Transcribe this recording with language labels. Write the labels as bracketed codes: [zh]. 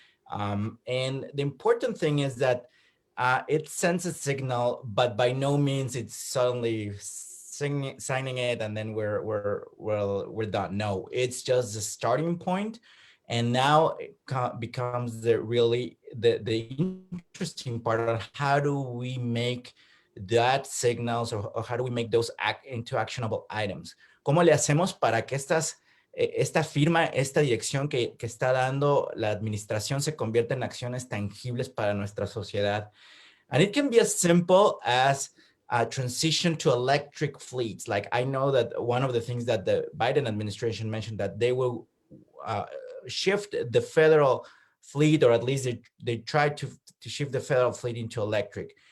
[en] And the important thing is that it sends a signal, but by no means it's suddenly signing it and then we're done. No, it's just the starting point. And now it becomes the interesting part of how do we make that signals or how do we make those into actionable items. [es] ¿Cómo le hacemos para que esta firma, esta dirección que está dando la administración se convierta en acciones tangibles para nuestra sociedad? [en] And it can be as simple as a transition to electric fleets. Like, I know that one of the things that the Biden administration mentioned, that they will shift the federal fleet, or at least they try to shift the federal fleet into electric.